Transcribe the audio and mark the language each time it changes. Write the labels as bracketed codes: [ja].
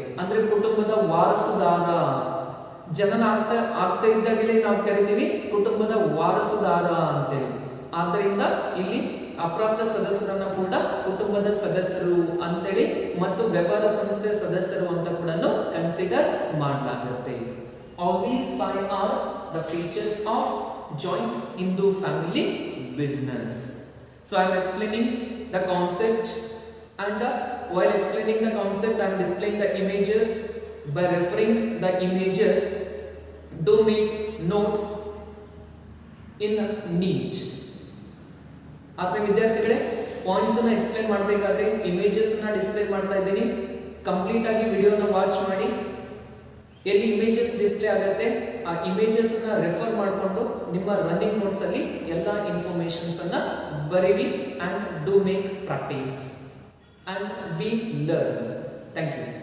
[kn] ಅಂದ್ರೆ ಕುಟುಂಬದ ವಾರಸುದಾರ, ಜನನ ಆಗ್ತಾ ಇದ್ದಾಗಲೇ ನಾವು ಕರಿತೀವಿ ಕುಟುಂಬದ ವಾರಸುದಾರ ಅಂತೇಳಿ. ಆದ್ದರಿಂದ ಇಲ್ಲಿ ಅಪ್ರಾಪ್ತ ಸದಸ್ಯರನ್ನ ಕೂಡ ಕುಟುಂಬದ ಸದಸ್ಯರು ಅಂತೇಳಿ ಮತ್ತು ವ್ಯವಹಾರ ಸಂಸ್ಥೆಯ ಸದಸ್ಯರು ಅಂತ ಕೂಡ ಕನ್ಸಿಡರ್ ಮಾಡಲಾಗುತ್ತೆ. [en] All these 5 are the features of joint Hindu family business. So I am explaining the concept and the while explaining the concept I am displaying the images. By referring the images, do make notes in neat. [kn] ಆತ್ಮೀಯ ವಿದ್ಯಾರ್ಥಿಗಳೇ, points ಅನ್ನು explain ಮಾಡಬೇಕಾದ್ರೆ images ಅನ್ನು display ಮಾಡ್ತಾ ಇದ್ದೀನಿ. Complete ಆಗಿ ವಿಡಿಯೋನ watch ಮಾಡಿ. ಎಲ್ಲಿ ಇಮೇಜಸ್ ಡಿಸ್ಪ್ಲೇ ಆಗುತ್ತೆ ಆ ಇಮೇಜಸ್ ಅನ್ನ ರೆಫರ್ ಮಾಡಿಕೊಂಡು ನಿಮ್ಮ ರನ್ನಿಂಗ್ ನೋಟ್ಸ್ ಅಲ್ಲಿ ಎಲ್ಲ ಇನ್ಫಾರ್ಮೇಶನ್ಸ್ ಅನ್ನ ಬರೀರಿ [en] and do make practice and be learn. Thank you.